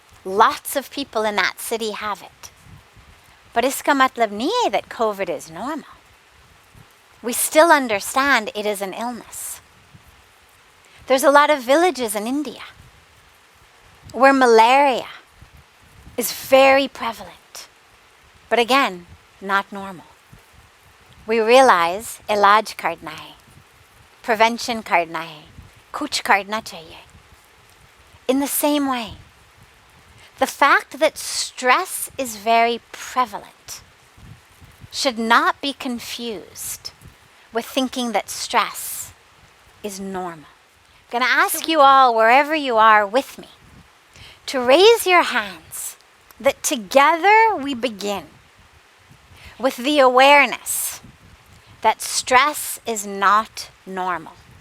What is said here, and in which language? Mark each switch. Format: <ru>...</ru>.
<en>Lots of people in that city have it. But</en> <hi>iska matlab nahi hai</hi> <en>that COVID is normal. We still understand it is an illness. There's a lot of villages in India where malaria is very prevalent. But again, not normal. We realize</en> <hi>इलाज करना है, prevention करना है, कुछ करना चाहिए.</hi> <en>In the same way, the fact that stress is very prevalent should not be confused with thinking that stress is normal. I'm going to ask you all, wherever you are with me, to raise your hands that together we begin with the awareness that stress is not normal.</en>